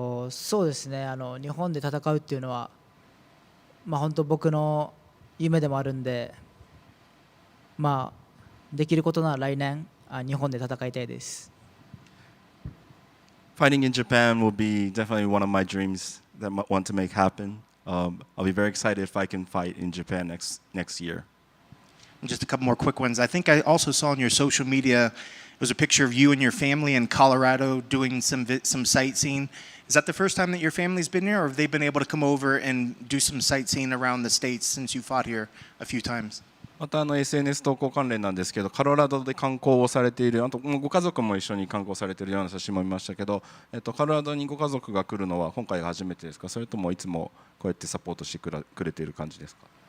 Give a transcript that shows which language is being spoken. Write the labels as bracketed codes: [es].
[ja] そうですね、日本で戦うっていうのは、本当僕の夢でもあるんで、できることなら来年日本で戦いたいです。 [en] Fighting in Japan will be definitely one of my dreams that I want to make happen. I'll be very excited if I can fight in Japan next year. Just a couple more quick ones. I think I also saw on your social media it was a picture of you and your family in Colorado doing some sightseeing. Is that the first time that your family's been here, or have they been able to come over and do some sightseeing around the states since you fought here a few times? [ja] またSNS 投稿関連なんですけど、カロラドで観光をされている、あとご家族も一緒に観光されているような写真も見ましたけど、カロラドにご家族が来るのは今回が初めてですか、それともいつもこうやってサポートしてくれている感じですか？